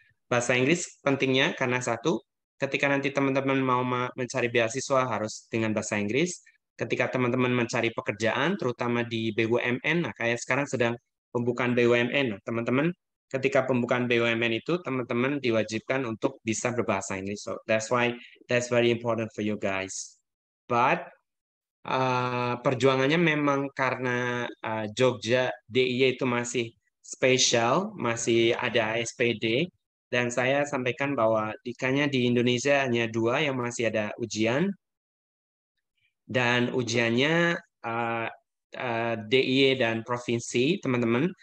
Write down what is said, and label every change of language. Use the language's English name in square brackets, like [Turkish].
[Indonesian] Bahasa Inggris pentingnya karena satu, ketika nanti teman-teman mau mencari beasiswa harus dengan bahasa Inggris. Ketika teman-teman mencari pekerjaan, terutama di BUMN, nah kayak sekarang sedang pembukaan BUMN, nah, teman-teman ketika pembukaan BUMN itu teman-teman diwajibkan untuk bisa berbahasa Inggris. [English] So that's why that's very important for you guys. [Indonesian] But perjuangannya memang karena Jogja DIY itu masih spesial, masih ada SPD, dan saya sampaikan bahwa dikanya di Indonesia hanya 2 yang masih ada ujian, dan ujiannya DIY dan provinsi, teman-teman.